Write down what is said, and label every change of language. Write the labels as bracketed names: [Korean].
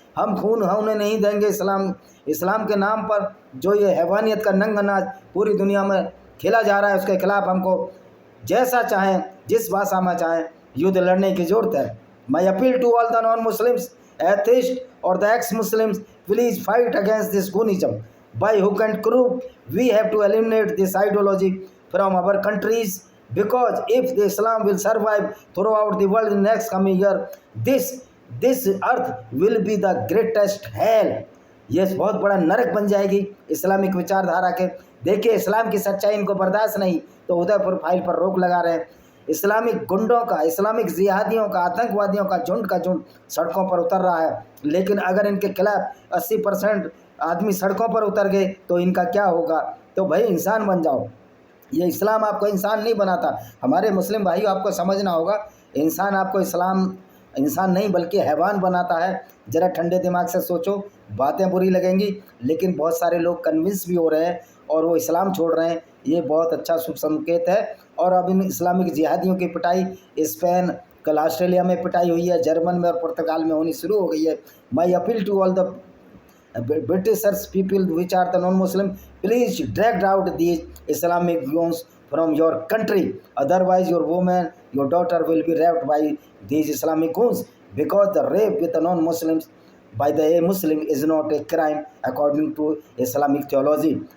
[Hindi] हम खून होने नहीं देंगे। इस्लाम के नाम पर जो ये हैवानियत का नंग नाच पूरी दुनिया में खेला जा रहा है, उसके खिलाफ हमको जैसा चाहें, जिस भाषा में चाहें, युद्ध लड़ने की ज़रूरत है। [English] My appeal to all the non Muslims, atheist और the ex Muslims, please fight against this goonism by hook and crook. We have to eliminate this ideology from our countries because if the Islam will survive throughout the world in next coming year, this earth will be the greatest hell। [Hindi] ये बहुत बड़ा नरक बन जाएगी Islamic विचारधारा के। देखिए, इस्लाम की सच्चाई इनको बर्दाश्त नहीं तो उदयपुर फाइल पर रोक लगा रहे हैं। इस्लामिक गुंडों का, इस्लामिक जिहादियों का, आतंकवादियों का झुंड सड़कों पर उतर रहा है। लेकिन अगर इनके खिलाफ 80% आदमी सड़कों पर उतर गए तो इनका क्या होगा। तो भाई इंसान बन जाओ। ये इस्लाम आपको इंसान नहीं बनाता। हमारे मुस्लिम भाइयों, आपको समझना होगा, इंसान आपको इस्लाम इंसान नहीं बल्कि हैवान बनाता है। ज़रा ठंडे दिमाग से सोचो। बातें बुरी लगेंगी लेकिन बहुत सारे लोग कन्विंस भी हो रहे हैं और वो इस्लाम छोड़ रहे हैं। ये बहुत अच्छा शुभ संकेत है। और अब इन इस्लामिक जिहादियों की पिटाई स्पेन, कल ऑस्ट्रेलिया में पिटाई हुई है, जर्मन में और पुर्तगाल में होनी शुरू हो गई है। [English] My appeal to all the Britishers people which are the non-Muslim, please dragged out these Islamic goons from your country. Otherwise, your woman, your daughter will be raped by these Islamic goons, because the rape with the non-Muslims by the Muslim is not a crime according to Islamic theology.